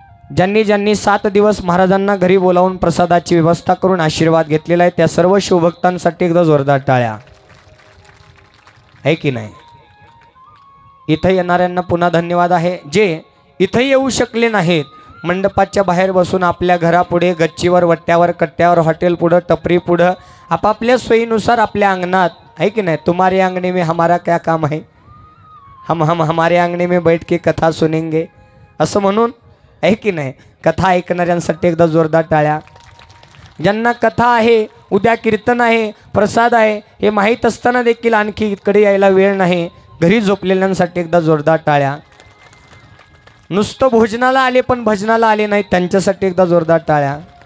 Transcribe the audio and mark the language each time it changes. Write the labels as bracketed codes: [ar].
[mr] ज्यांनी ज्यांनी 7 दिवस महाराजांना घरी बोलावून प्रसादाची व्यवस्था करून आशीर्वाद घेतलेला आहे त्या सर्व शिवभक्तांसाठी एकदा जोरदार टाळ्या, आहे की नाही. इथं येणाऱ्यांना पुन्हा धन्यवाद आहे. जे इथं येऊ शकले नाहीत, मंडपाच्या बाहेर बसून आपल्या घरापुढे, गच्चीवर, वट्ट्यावर, कट्ट्यावर, हॉटेल पुढं, टपरी पुढं आपापल्या सोयीनुसार आपल्या अंगणात, [hi] है कि नहीं. तुम्हारे आंगणे में हमारा क्या काम है, हम हमारे आंगणे में बैठ के कथा सुनेंगे [mr] असं म्हणून, है की नाही. कथा ऐकणाऱ्यांसाठी एकदा जोरदार टाळ्या. ज्यांना कथा आहे, उद्या कीर्तन आहे, प्रसाद आहे हे माहीत असताना देखील आणखी इकडे यायला वेळ नाही, घरी झोपलेल्यांसाठी एकदा जोरदार टाळ्या. नुसतं भोजनाला आले पण भजनाला आले नाहीत त्यांच्यासाठी एकदा जोरदार टाळ्या.